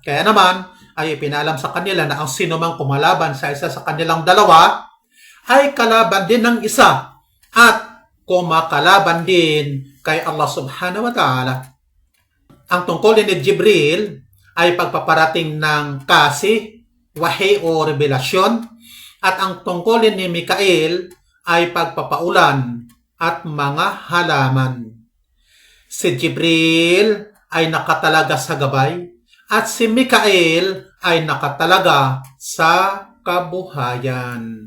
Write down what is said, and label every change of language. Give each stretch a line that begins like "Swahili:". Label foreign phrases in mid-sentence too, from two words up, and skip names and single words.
Filipino: Kaya naman ay ipinalam sa kanila na ang sinumang kumalaban sa isa sa kanilang dalawa ay kalaban din ng isa at kumakalaban din kay Allah
Arabic: سبحانه وتعالى.
Filipino: Ang tungkulin ni Jibril ay pagpaparating ng kasi, wahi o revelasyon, at ang tungkulin ni Mikael ay pagpapaulan at mga halaman. Si Jibril ay nakatalaga sa gabay at si Mikael ay nakatalaga sa kabuhayan.